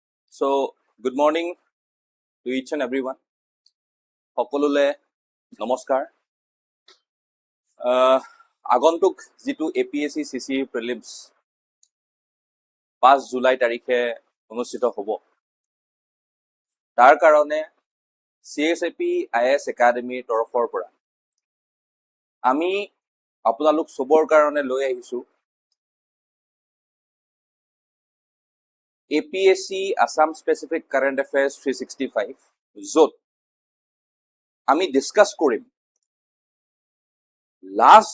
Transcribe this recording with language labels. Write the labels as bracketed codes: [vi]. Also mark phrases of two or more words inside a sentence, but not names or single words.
[en] So, good morning to each and everyone. [as] সকলোলৈ, নমস্কাৰ। আগন্তুক যিটো APSC CCE Prelims 5 July তাৰিখে অনুষ্ঠিত হ'ব। তাৰ কাৰণে CSAP IS Academy তৰফৰ পৰা আমি আপোনালোক সবৰ কাৰণে লৈ আহিছো APSC Assam Specific Current Affairs 365 য'ত আমি ডিসকাস কৰিম লাষ্ট